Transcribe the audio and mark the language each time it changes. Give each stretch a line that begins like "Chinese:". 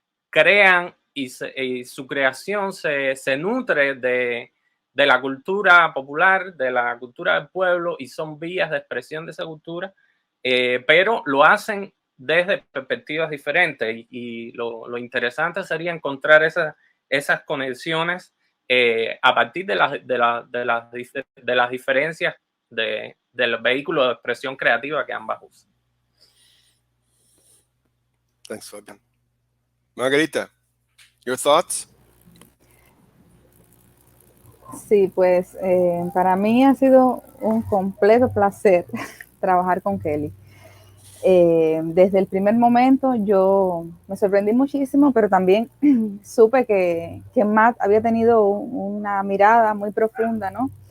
Spanish: crean y su creación se nutre de la cultura popular, de la cultura del pueblo, y son vías de expresión de esa cultura, pero lo hacen desde perspectivas diferentes, y lo interesante sería encontrar esas conexiones a partir de las diferencias del vehículo de expresión creativa que ambas usan.
English: Thanks, Fabian. Margarita, your thoughts?
Spanish: Sí, pues para mí ha sido un completo placer trabajar con Kelly. Desde el primer momento yo me sorprendí muchísimo, pero también supe que Matt había tenido una mirada muy profunda, ¿no?